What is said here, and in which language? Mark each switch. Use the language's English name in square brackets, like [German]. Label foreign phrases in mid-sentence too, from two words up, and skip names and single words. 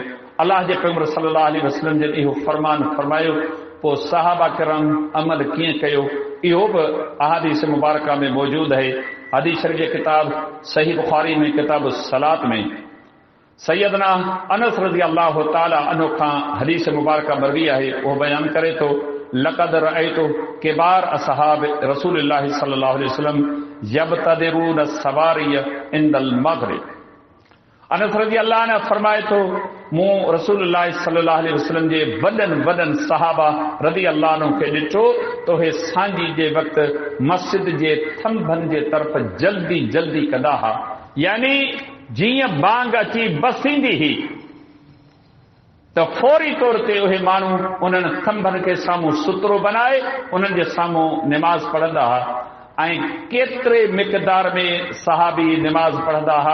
[Sindhi] अल्लाह जे पैगंबर [Arabic] صلى الله عليه وسلم [Sindhi] जिन इहो फरमान फरमायो, पोइ सहाबा किराम अमल कीअं कयो इहो बि अहादीस मुबारका में मौजूद आहे। हदीस शरीफ़ किताब सही बुखारी में किताब सलात में सैयदना अनस [Arabic] رضي الله تعالى عنه [Sindhi] खां हदीस मुबारका मरवी आहे। [Arabic] उहो बयान करे थो لقد رأيت كبار أصحاب رسول الله صلى الله عليه وسلم يبتدرون السواري عند المغرب. [Sindhi] अनस रज़ी अल्लाह ने फरमाए थो मूं रसूलुल्लाह [Arabic] صلى الله عليه وسلم [Sindhi] जे वॾनि सहाबा [Arabic] رضي الله عنه [Sindhi] खे ॾिठो तो हे सांझी जे वक़्तु मस्जिद जे थंभनि जे तरफ़ जल्दी जल्दी कंदा हुआ। यानी जीअं बांग अची बसींदी हुई त फौरी तौर ते उहे माण्हू उन्हनि थंभनि खे साम्हूं सुतरो बनाए उन्हनि जे साम्हूं निमाज़ पढ़ंदा हुआ ऐं केतिरे मिक़दार में सहाबी निमाज़ पढ़ंदा हुआ।